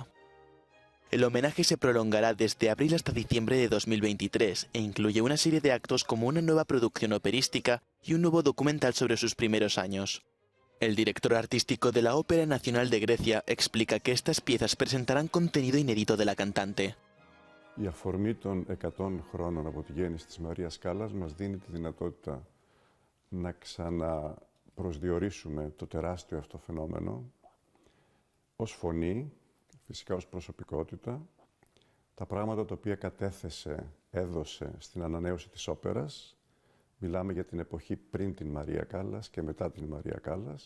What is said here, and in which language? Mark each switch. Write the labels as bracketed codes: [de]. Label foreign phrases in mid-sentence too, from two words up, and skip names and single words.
[es] El homenaje se prolongará desde abril hasta diciembre de 2023 e incluye una serie de actos como una nueva producción operística y un nuevo documental sobre sus primeros años. El director artístico de la Ópera Nacional de Grecia explica que estas piezas presentarán contenido inédito de la cantante. [el] Η αφορμή των 100 χρόνων από τη γέννηση της Μαρίας Κάλλας μας δίνει τη δυνατότητα να ξαναπροσδιορίσουμε το τεράστιο αυτό φαινόμενο ως φωνή, φυσικά ως προσωπικότητα, τα πράγματα τα οποία κατέθεσε, έδωσε στην ανανέωση της όπερας, Μιλάμε για την εποχή πριν την Μαρία Κάλλας και μετά την Μαρία Κάλλας.